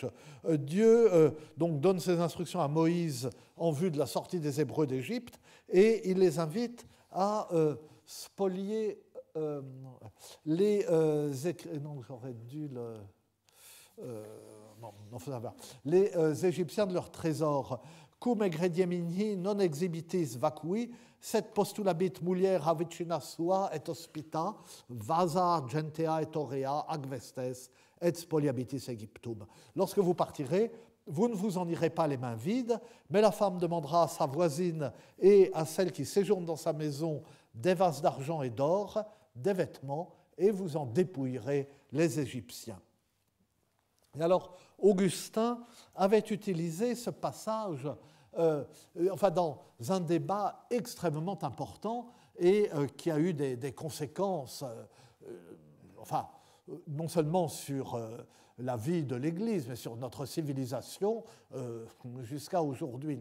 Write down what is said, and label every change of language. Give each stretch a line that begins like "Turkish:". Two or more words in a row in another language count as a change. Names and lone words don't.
French: Dieu donc donne ses instructions à Moïse en vue de la sortie des Hébreux d'Égypte et il les invite à spolier les les Égyptiens de leur trésor.
Latin: Cum egrediemini non exhibitis vacui, set postulabit mulier avicina sua et hospita, vasa argentea et aurea agvestes et spoliabitis Egyptum.
French: Lorsque vous partirez, vous ne vous en irez pas les mains vides, mais la femme demandera à sa voisine et à celle qui séjourne dans sa maison des vases d'argent et d'or, des vêtements, et vous en dépouillerez les Égyptiens. Et alors, Augustin avait utilisé ce passage dans un débat extrêmement important et qui a eu des conséquences, non seulement sur la vie de l'Église, mais sur notre civilisation jusqu'à aujourd'hui.